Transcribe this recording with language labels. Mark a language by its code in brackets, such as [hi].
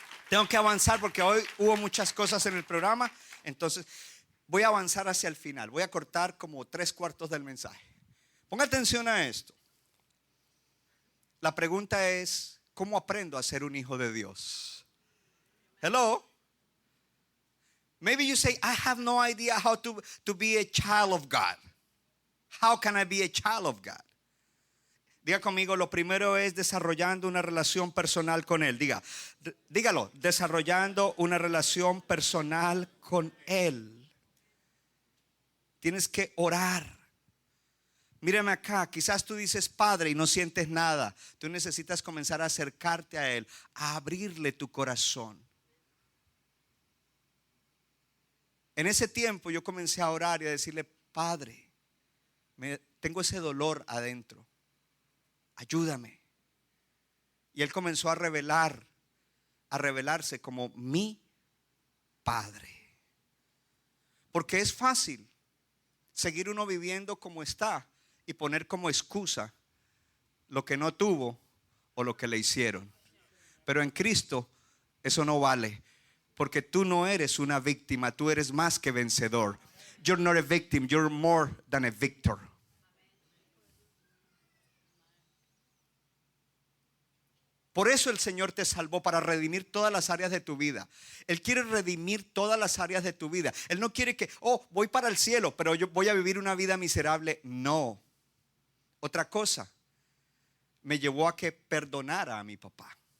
[es] Tengo que avanzar porque hoy hubo muchas cosas en el programa. Entonces voy a avanzar hacia el final. Voy a cortar como 3/4 del mensaje. Ponga atención a esto. La pregunta es, ¿cómo aprendo a ser un hijo de Dios? [en] Hello. Maybe you say, I have no idea how to be a child of God. How can I be a child of God? [es] Diga conmigo, lo primero es desarrollando una relación personal con Él. Dígalo, desarrollando una relación personal con Él. Tienes que orar. Mírame acá, quizás tú dices Padre y no sientes nada. Tú necesitas comenzar a acercarte a Él, a abrirle tu corazón. En ese tiempo yo comencé a orar y a decirle, Padre, tengo ese dolor adentro, ayúdame. Y Él comenzó a revelarse como mi Padre. Porque es fácil seguir uno viviendo como está y poner como excusa lo que no tuvo o lo que le hicieron. Pero en Cristo eso no vale, porque tú no eres una víctima, tú eres más que vencedor. [en] You're not a victim, you're more than a victor. [es] Por eso el Señor te salvó, para redimir todas las áreas de tu vida. Él quiere redimir todas las áreas de tu vida. Él no quiere que, voy para el cielo, pero yo voy a vivir una vida miserable. No. Otra cosa, me llevó a que perdonara a mi papá.